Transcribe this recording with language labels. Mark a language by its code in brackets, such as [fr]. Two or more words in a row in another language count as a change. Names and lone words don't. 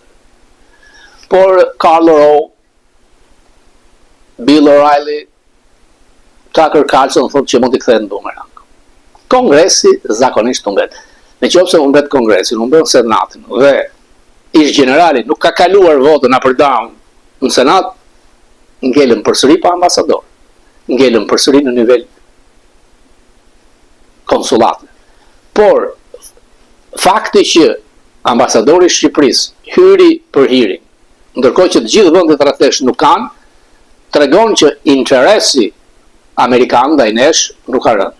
[sq] Por Karl Rove, Bill O'Reilly, Tucker Carlson thotë që mund t'i kthehet në bumerang. Kongresi zakonisht u mbet. Në qoftë se u mbet Kongresi, u mbet Senatin dhe ish generali nuk ka kaluar votën [en] up or down [sq] në Senat, ngelën përsëri pa ambasador, ngelën përsëri në nivel konsulate. Por fakti që ambasadori i Shqipërisë hyri për hearing, ndërkohë që të gjithë vendet rrethësh nuk kanë, tregon që interesi amerikan ndaj nesh nuk ka rënë.